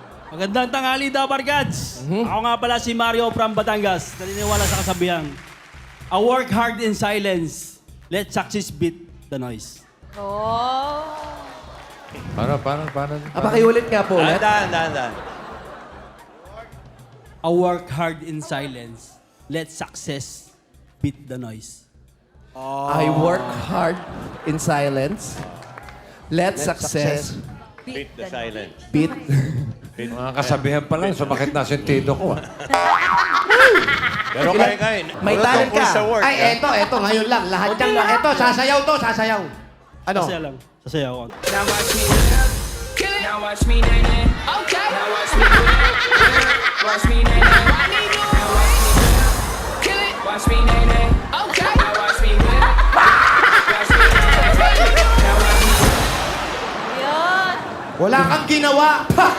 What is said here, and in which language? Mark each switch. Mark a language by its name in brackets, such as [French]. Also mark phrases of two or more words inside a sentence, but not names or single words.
[Filipino] Magandang tanghali daw, Barkads. Ako nga pala si Mario from Batangas. Naniniwala sa kasabihan. [English] I work hard in silence. Let success beat the noise. Oh. [Filipino] Paano? Pakiulit nga po ulit. Dahan. [English] I work hard in silence. Let success beat the noise. I work hard in silence. Let success Beat the silence. beat. [Filipino] Mga kasabihan pa lang, sumakit na sentido ko. Pero kaya. May talent ka. Sa work, Ay, eto, ngayon lang. Lahat yan lang. Eto, sasayaw. Ano? Sasaya lang. Sasaya ako. [English] Now watch me kill it. Now watch me nae nae. Okay. Now watch me watch me nae nae. Now watch me kill it. Watch me nae nae. Okay. Now watch me watch me nae nae. Now watch me. [Filipino] Yun. Wala kang ginawa.